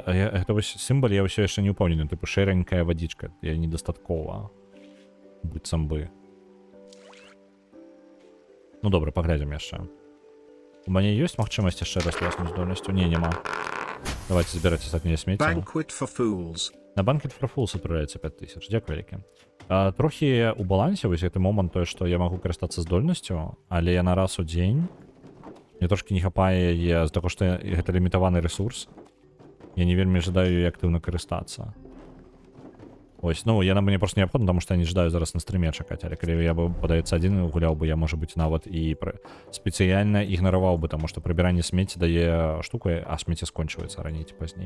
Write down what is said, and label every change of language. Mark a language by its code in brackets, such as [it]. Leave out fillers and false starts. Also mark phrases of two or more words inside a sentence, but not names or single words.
[be] Гэта вось сімвал я ўсё яшчэ не ўпэўнены. Тыпу шэранькая вадзічка. Я недастаткова. Быццам бы. Ну добра, паглядзім яшчэ. У мяне ёсць магчымасць яшчэ раз ляснуць здольнасцю? Не, няма. Давайте забіраць астатняе смецце. Banquet for Fools. На Banquet for Fools адправляецца 5000. Дзякуй вялікі. Трохі у балансе вось гэты момант тое, што я магу карыстацца здольнасцю, але яна раз у дзень. Мне трошки не хапае яе з таго, што гэта лімітаваны ресурс. Я не вельмі жадаю яе актыўна карыстацца. Ось, ну, яна мне просто неабходна, таму што я не жадаю зараз на стрыме чакаць, але калі я бы, падаецца, адзін гуляў бы, я, можа быць, нават і спецыяльна ігнараваў бы, таму што прыбіранне смецця дае штуку, а смецце скончваецца раней ці пазней.